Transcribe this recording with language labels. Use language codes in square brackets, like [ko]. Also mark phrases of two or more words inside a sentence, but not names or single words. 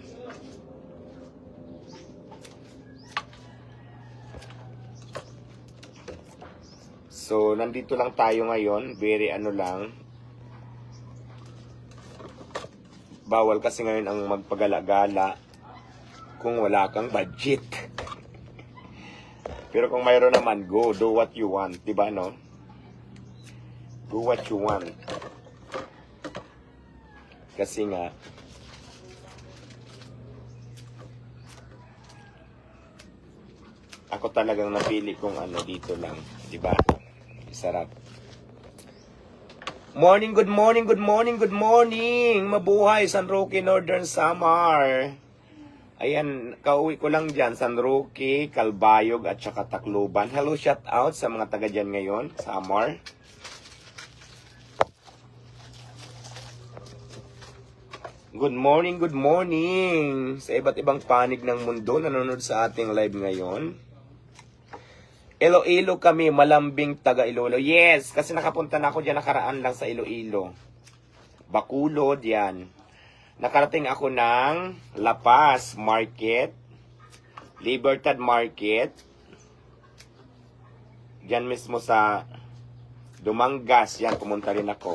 [tl] So, nandito lang tayo ngayon. Very lang. Bawal kasi ngayon ang magpagala-gala kung wala kang budget. Pero kung mayroon naman, [en] go, do what you want, [tl] di ba, [en] no? Do what you want. [tl] Kasi nga, ako talagang napili kung dito lang, di ba? Sarap. [en] Morning, good morning, good morning, good morning! [tl] Mabuhay, San Roque, Northern Samar. Ayan, kauwi ko lang dyan, San Roque, Calbayog, at saka Tacloban. [en] Hello, shout out [tl] sa mga taga dyan ngayon, Samar. [en] Good morning, good morning! [tl] Sa iba't ibang panig ng mundo, nanonood sa ating live ngayon. Iloilo kami, malambing taga Iloilo. Yes, kasi nakapunta na ako dyan, nakaraan lang sa Iloilo. Bacolod, yan. Nakarating ako ng La Paz Market, Libertad Market, dyan mismo sa Dumangas, yan, pumunta rin ako.